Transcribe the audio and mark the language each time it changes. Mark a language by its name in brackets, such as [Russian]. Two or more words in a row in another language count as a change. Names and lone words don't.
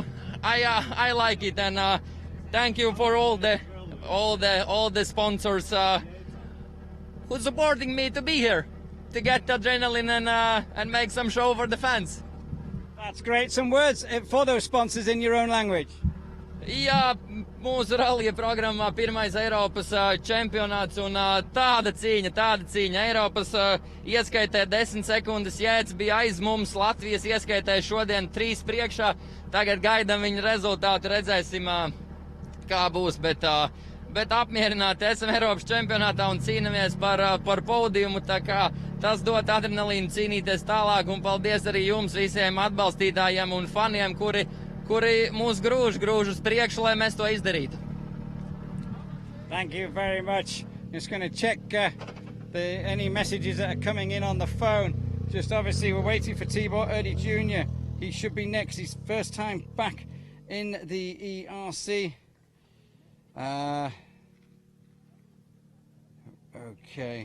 [English] I like it, and thank you for all the sponsors who's supporting me to be here, to get the adrenaline and make some show for the fans. That's great. Some words for those sponsors in your own language. [Latvian] Jā, mūsu rallija programmā pirmais Eiropas čempionāts, un tāda cīņa. Eiropas ieskaitē 10 sekundes jēdz bija aiz mums, Latvijas ieskaitē šodien 3 priekšā. Tagad gaidām viņu rezultātu, redzēsim, kā būs, bet apmierināti esam Eiropas čempionātā un cīnamies par podiumu, tā kā tas dod adrenalīnu cīnīties tālāk, un paldies arī jums visiem atbalstītājiem un faniem, kuri mūs grūž uz priekšu, lai mēs to izdarītu. [English] Thank you very much. Just going to check any messages that are coming in on the phone. Just obviously we're waiting for Tibor Erdi Jr. He should be next. His first time back in the ERC. Okay.